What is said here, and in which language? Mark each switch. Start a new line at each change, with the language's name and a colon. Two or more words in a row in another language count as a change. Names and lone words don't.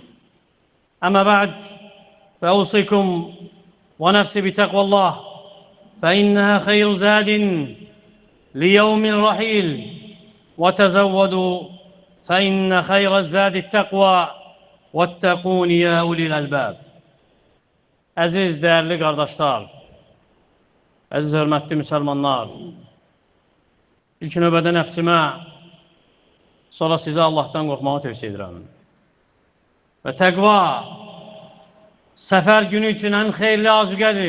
Arabic: أما بعد، فأوصيكم ونفسي بتقوى الله، فإنها خير زاد ليوم الرحيل، وتزودوا فإن خير الزاد التقوى واتقون يا أولي الألباب.
Azerbaijani: Əziz, değerli qardaşlar, əziz, hörmətli müsəlmanlar, ilk növbədə nəfsimə, sonra sizə Allahdan qorxmağı tövsiyə edirəm. Və təqva səfər günü üçün ən xeyirli azüqədir.